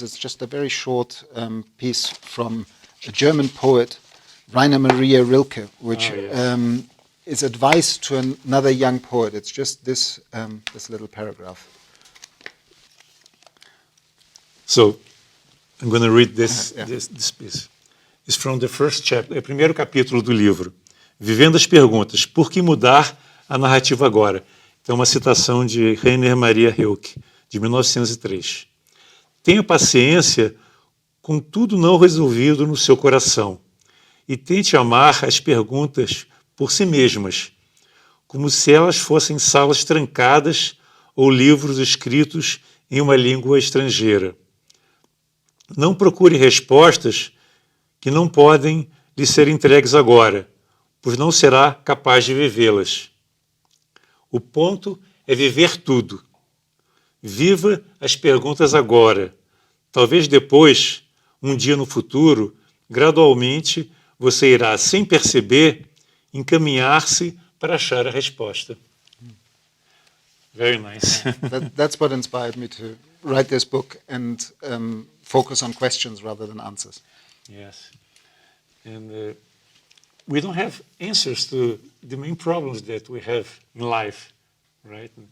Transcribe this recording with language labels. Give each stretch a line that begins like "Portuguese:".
English: It's just a very short piece from a German poet, Rainer Maria Rilke, which is advice to another young poet. It's just this little paragraph. So I'm going to read this piece. It's from the first chapter,
Portuguese: é o primeiro capítulo do livro. Vivendo as perguntas. Por que mudar a narrativa agora? Então, uma citação de Rainer Maria Rilke, de 1903. Tenha paciência com tudo não resolvido no seu coração e tente amar as perguntas por si mesmas, como se elas fossem salas trancadas ou livros escritos em uma língua estrangeira. Não procure respostas que não podem lhe ser entregues agora, pois não será capaz de vivê-las. O ponto é viver tudo. Viva as perguntas agora. Talvez depois, um dia no futuro, gradualmente, você irá, sem perceber, encaminhar-se para achar a resposta.
English: Very nice. That's what inspired me to write this book and focus on questions rather than answers. Yes. And we don't have answers to the main problems that we have in life, right?